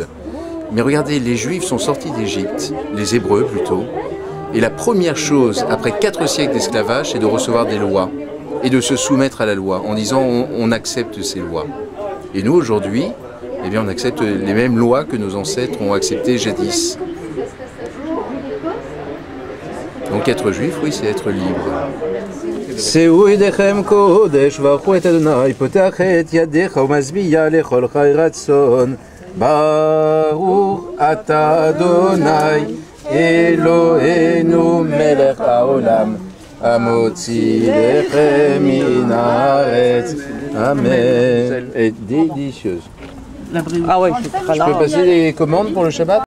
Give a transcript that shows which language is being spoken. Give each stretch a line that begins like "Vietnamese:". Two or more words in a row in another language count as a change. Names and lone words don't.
French: Mais regardez, les Juifs sont sortis d'Égypte, les Hébreux plutôt, et la première chose, après 4 siècles d'esclavage, c'est de recevoir des lois et de se soumettre à la loi, en disant on accepte ces lois. Et nous, aujourd'hui, eh bien, on accepte les mêmes lois que nos ancêtres ont acceptées jadis. Donc être juif, oui, c'est être libre.
Hebrew: שאו ידיכם קודש וברכו את אדוני פותח את ידיך ומשביע לכל חי רצון ברוך אתה אדוני אלוהינו מלך העולם המוציא לחם מן הארץ אמן.
French: Et délicieuse. Ah ouais, c'est très Je peux passer les commandes pour le Shabbat?